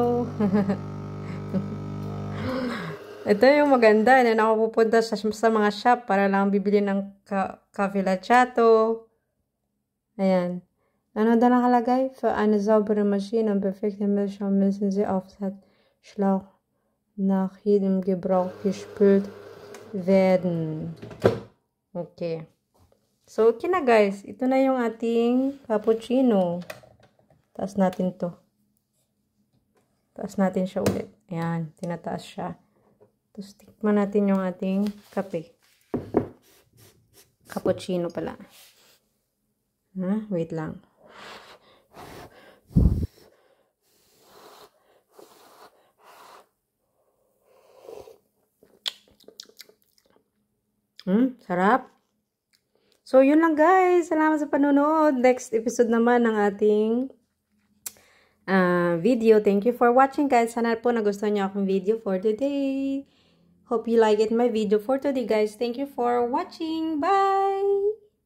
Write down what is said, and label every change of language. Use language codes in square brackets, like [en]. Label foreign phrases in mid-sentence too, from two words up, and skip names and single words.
[tl] Ito yung maganda. Yan ako pupunta sa mga shop para lang bibili ng cafe latte. Ayan. Ano da nakalagay? [de] Für eine saubere Maschine und perfekte Milch müssen sie auf den Schlauch nach jedem Gebrauch gespült werden. [tl] Okay. So, okay na guys. Ito na yung ating cappuccino. Taas natin to. Taas natin siya ulit. Ayan, tinataas siya. Tapos, tikman natin yung ating kape. Cappuccino pala. Wait lang. Sarap. So, yun lang guys. Salamat sa panonood. [en] Next episode [tl] naman ng ating video. [en] Thank you for watching guys. [tl] Sana po nagustuhan niyo akong video [en] for today. Hope you like it my video for today guys. Thank you for watching. Bye!